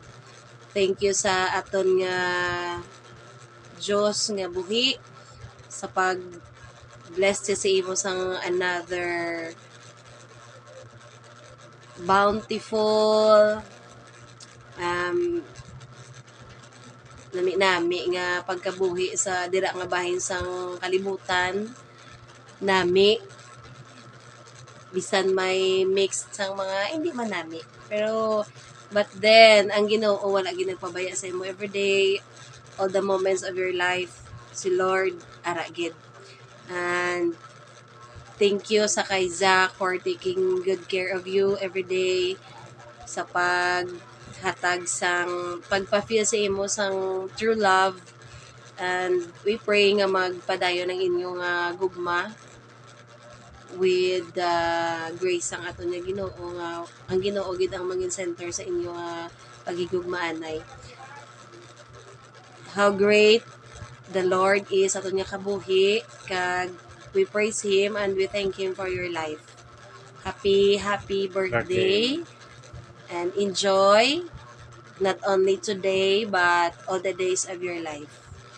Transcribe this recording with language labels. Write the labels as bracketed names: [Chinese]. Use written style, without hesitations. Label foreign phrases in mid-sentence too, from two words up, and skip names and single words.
[English] Thank you [Hiligaynon] sa aton nga Diyos nga buhi sa pag bless siya sa imo sang [English] another bountiful [Hiligaynon] nami nga pagkabuhi sa dira nga bahin sang kalibutan nami bisan may mixed sang mga hindi man nami pero [English] but then [Hiligaynon] ang Ginoo wala gyud nagpabaya sa imo [English] everyday all the moments of your life [Hiligaynon] si Lord ara gid [English] and Thank you [Hiligaynon] sa kay Zach [English] for taking good care of you every day, [Hiligaynon] sa paghatag sang pagpa-feel sa imo sang [English] true love, and we pray [Hiligaynon] nga magpadayon ng inyong gugma [English] with the grace [Hiligaynon] ang ato niya Ginoo nga ang Ginoo gid ang mangin center sa inyo pagigugmaanay. [English] How great the Lord is [Hiligaynon] ato niya kabuhi, kag [English] we praise Him and we thank Him for your life. Happy birthday and enjoy not only today but all the days of your life.